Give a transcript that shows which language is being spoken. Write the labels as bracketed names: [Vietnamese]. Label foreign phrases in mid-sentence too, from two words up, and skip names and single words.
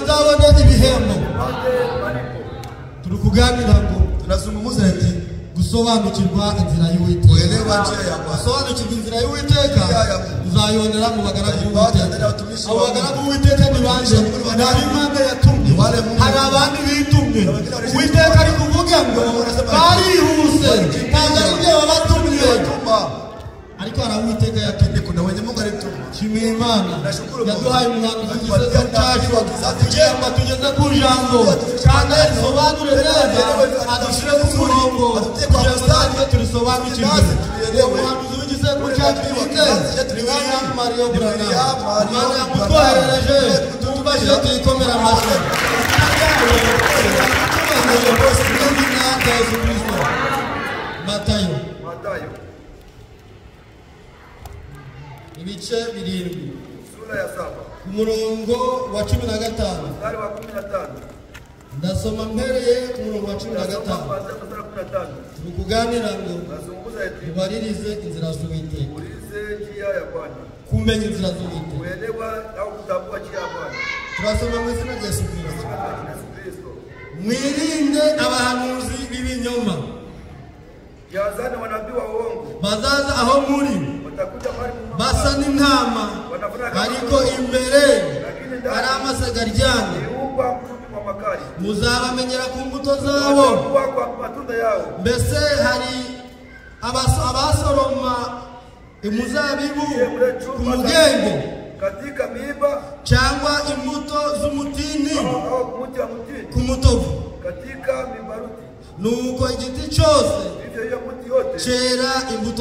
[Kinyarwanda] nzabone ibihembo turi kuganira ngo tunazungumuza ati gusobanukirwa inzira y'Uwiteka gusobanukirwa inzira y'Uwiteka uzayonera mu bagaragu b'Uwiteka abo bagaragu b'Uwiteka ni banje nari Imana yatumye hari abandi bitumye Uwiteka ari kuvuga ngo barihuse kandi ari byo babatumye ariko hari Uwiteka yatumye [Swahili] kuna wenye Mungu alitumye [Kinyarwanda] shimira Imana yaduhaye umuhanuzi w'igihe cyacu tugenda tugeze ku jambo kandi risobanure neza adushyire ku murongo kugira ngo natwe turisobanukirwe umuhanuzi w'igisekuru cyacu twite William Mario Branham Imana yamutwoherereje tubashe tuyikomera amashyi Matayo ibice 7 [Swahili] sura ya 7 [Kinyarwanda] ku murongo wa 15 [Swahili] mstari wa 15 [Kinyarwanda] ndasoma mpereye ku murongo wa 15 tukuganira ngo ubaririze inzira z'Uwiteka kumenya inzira z'Uwiteka [Swahili] kuelewa au kutambua njia ya Bwana [Kinyarwanda] turasoma mu izina rya Yesu Kristo mwirinde abahanuzi b'ibinyoma yazana [Swahili] wanabii wa uongo [Kinyarwanda] bazaza aho muri basa n'intama ariko imbere ari amasagaryana muzabamenyera ku mbuto zabo mbese hari abasoroma umuzabibu ku mugenge [Swahili] katika miiba [Kinyarwanda] cyangwa imbuto z'umutini ku mutovu [Swahili] katika mibaruti [Kinyarwanda] nuko igiti cyose cyera imbuto